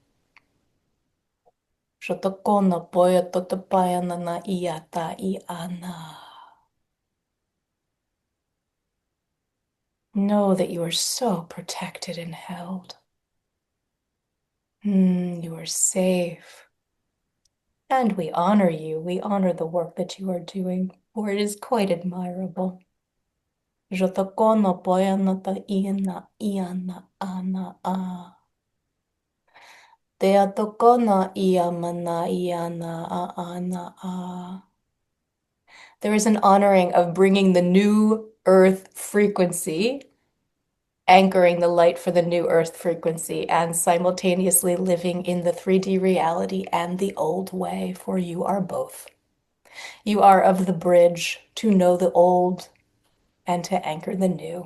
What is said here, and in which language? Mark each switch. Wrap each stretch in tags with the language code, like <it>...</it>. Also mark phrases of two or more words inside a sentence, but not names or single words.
<en>Know that you are so protected and held. You are safe. And we honor you. We honor the work that you are doing, for it is quite admirable. Jotokono poyana ta iana iana ana a. Te atokona ia mana iana a ana a. There is an honoring of bringing the new earth frequency, anchoring the light for the new earth frequency, and simultaneously living in the 3D reality and the old way, for you are both. You are of the bridge to know the old and to anchor the new.</en>